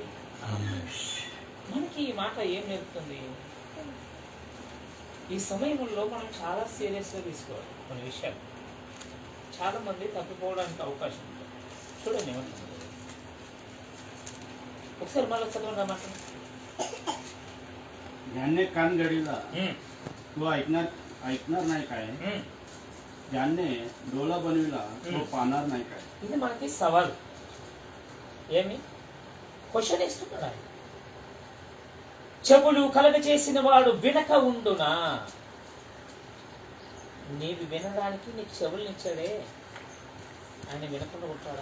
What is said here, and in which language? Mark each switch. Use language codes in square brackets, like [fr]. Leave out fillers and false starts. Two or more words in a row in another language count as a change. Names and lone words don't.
[te] మనకి ఈ మాట ఏం నేర్పుతుంది? ఈ సమయంలో మనం చాలా సీరియస్గా తీసుకోవాలి కొన్ని విషయాలు. చాలా మంది తప్పిపోవడానికి అవకాశం ఉంది. చూడండి ఏమంటుంది ఒకసారి మళ్ళీ చదవండి అన్నమాట. [mr] ज्याने कान गडविला तो ऐकणार नाही काय, ज्याने डोळा बनविला तो पाहणार नाही काय. [te] ఇది మనకి సవాల్. ఏమి క్వశ్చన్ ఇస్తున్నాడు ఆయన. చెవులు కలగ చేసిన వాడు వినక ఉండునా? నీవి వినడానికి నీకు చెవులు ఇచ్చాడే, ఆయన వినకుండా ఉంటాడా?